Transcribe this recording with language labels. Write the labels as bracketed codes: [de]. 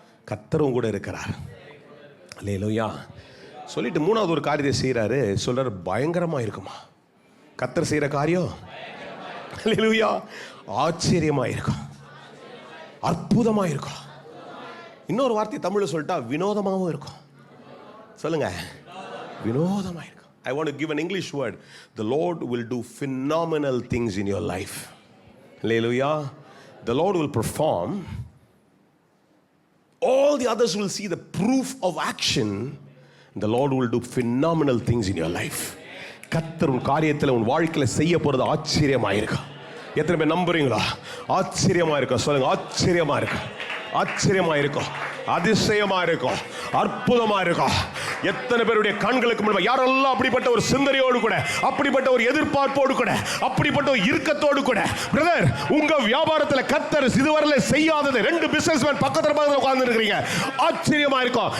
[ta] கர்த்தரும் கூட இருக்கிறார். அல்லேலூயா. சொல்லிட்டு 3வது ஒரு காரியத்தை செய்யறாரு. சொல்றாரு, பயங்கரமா இருக்குமா கர்த்தர் செய்யற காரியம். அல்லேலூயா. ஆச்சரியமா இருக்கும், அற்புதமா இருக்கும். இன்னொரு வார்த்தை தமிழ்ல சொல்லிட்டா வினோதமாவும் இருக்கும். சொல்லுங்க, வினோதமா இருக்கும். [en] I want to give an English word. The Lord will do phenomenal things in your life. Hallelujah. The Lord will perform. All the others will see the proof of action. The Lord will do phenomenal things in your life. [ta] கர்த்தர் உன் காரியத்தில் உன் வாழ்க்கையில் செய்ய போறது ஆச்சரியமா இருக்கும். எத்தனை பேர் நம்புறீங்களா? ஆச்சரியமா இருக்கும். சொல்லுங்க, ஆச்சரியமா இருக்கும், ஆச்சரியமா இருக்கும், அதிசயமா இருக்கும், அற்புதமா இருக்கும். எத்தனை பேருடைய கண்களுக்கு முன்பாக யாரெல்லாம் அப்படிப்பட்ட ஒரு சிந்தனையோடு கூட, அப்படிப்பட்ட ஒரு எதிர்பார்ப்போடு கூட, அப்படிப்பட்ட ஒரு இறுக்கத்தோடு கூட, பிரதர், உங்க வியாபாரத்தில் கர்த்தர் இதுவரை செய்யாதது 2 பிசினஸ்மேன் பக்கத்துல உட்கார்ந்து இருக்கிறீங்க, ஆச்சரியமா இருக்கும்.